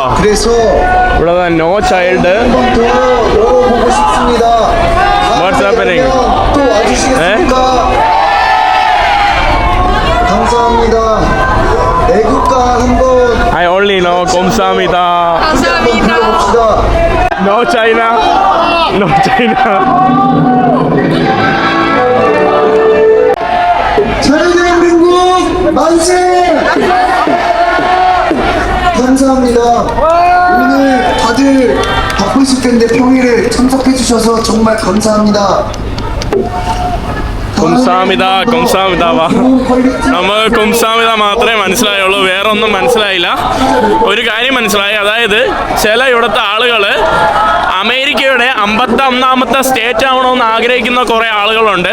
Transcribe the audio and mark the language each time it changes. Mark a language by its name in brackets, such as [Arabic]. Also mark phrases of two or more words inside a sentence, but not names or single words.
[English] ഇവിടെ no child. what's happening? I only know Kamsahamnida. No China. No China. [Korean] 대한민국 만세! 감사합니다. 오늘 다들 바쁘실 텐데 평일에 참석해 주셔서 정말 감사합니다. [Malayalam] കുംസാമിത നമ്മൾ കുംസാമിത മാത്രമേ മനസ്സിലായുള്ളൂ, വേറെ ഒന്നും മനസ്സിലായില്ല. ഒരു കാര്യം മനസ്സിലായി, അതായത് ചില ഇവിടുത്തെ ആളുകൾ അമേരിക്കയുടെ 51ാമത്തെ സ്റ്റേറ്റ് ആവണമെന്ന് ആഗ്രഹിക്കുന്ന കുറേ ആളുകളുണ്ട്.